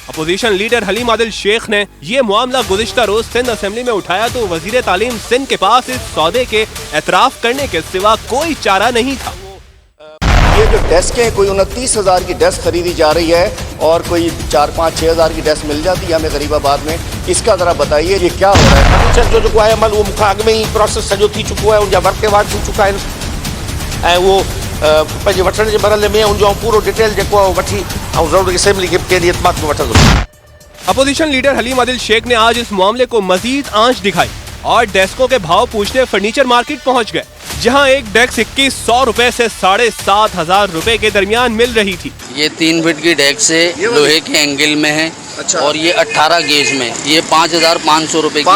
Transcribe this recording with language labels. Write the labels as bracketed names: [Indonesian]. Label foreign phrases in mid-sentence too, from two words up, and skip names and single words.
[Hindi] अपोजिशन लीडर हलीम आदिल शेख ने ये मामला गुज़िश्ता रोज सिंध असेंबली में उठाया तो वजीर तालीम सिंध के पास इस सौदे के एतराफ करने के सिवा कोई चारा नहीं था। ये जो डेस्क है, कोई 29,000 की डेस्क खरीदी जा रही है और कोई 4-5-6 हज़ार की डेस्क मिल जाती है हमें गरीबाबाद में। इसका जरा बताइए ये क्या हो रहा है? [Sindhi] फर्नीचर जो है अमल वो मुखाग में ही प्रोसेस सॼो थी चुको है, उनजा वर्क थी चुका है ऐं वो पंहिंजे वठण जे मरहले में उनजो पूरो डिटेल जेको आहे वठी ऐं ज़रूरी असेंबली खे कंहिं एतमाद में वठंदो। [Hindi] अपोजिशन लीडर हलीम आदिल शेख ने आज इस मामले को मजीद आंच दिखाई और डेस्कों के भाव पूछने फर्नीचर मार्केट पहुंच गए, जहां एक डेस्क 2100 रुपए से 7,500 रुपए के दरमियान मिल रही थी। ये 3 फीट की डेस्क है, लोहे के एंगल में है। अच्छा। और ये 18 गेज में, ये 5,500 रुपए की।